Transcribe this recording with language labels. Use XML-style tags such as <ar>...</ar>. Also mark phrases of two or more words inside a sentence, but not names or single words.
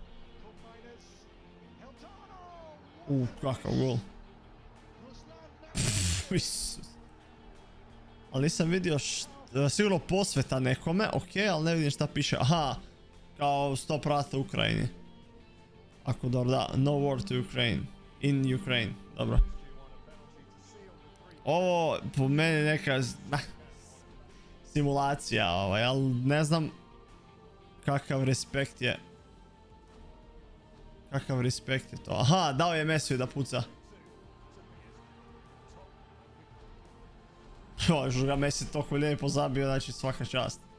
<hr>Kakav gol. Ali nisam vidio sigurno posveta nekome, ok, ali ne vidim šta piše. Aha, kao stop rata u Ukrajini. Ako dobro, da,</hr> <en>no war to Ukraine. In Ukraine,</en> <hr>dobro. Ovo po meni neka simulacija, ali ne znam kakav respekt je. Kakav respekt je to. Aha, dao je Mesiju da puca. Još ga Messi toliko lijepo zabio, znači svaka čast.</hr>